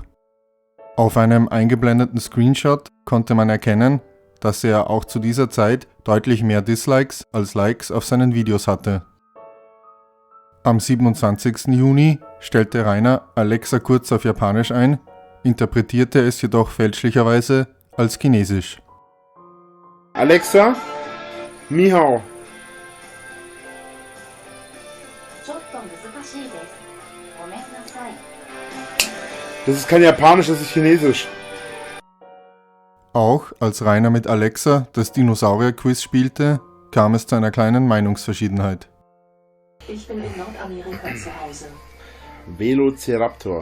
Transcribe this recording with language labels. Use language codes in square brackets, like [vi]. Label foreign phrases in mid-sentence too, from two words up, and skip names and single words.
[de] Auf einem eingeblendeten Screenshot konnte man erkennen, dass er auch zu dieser Zeit deutlich mehr Dislikes als Likes auf seinen Videos hatte. Am 27. Juni stellte Rainer Alexa kurz auf Japanisch ein, interpretierte es jedoch fälschlicherweise als Chinesisch. [zh] Alexa, 你好. [ja] ちょっと難しいです。ごめんなさい。 [de] Das ist kein Japanisch, das ist Chinesisch. Auch als Rainer mit Alexa das Dinosaurier-Quiz spielte, kam es zu einer kleinen Meinungsverschiedenheit. Ich bin in Nordamerika zu Hause. Velociraptor.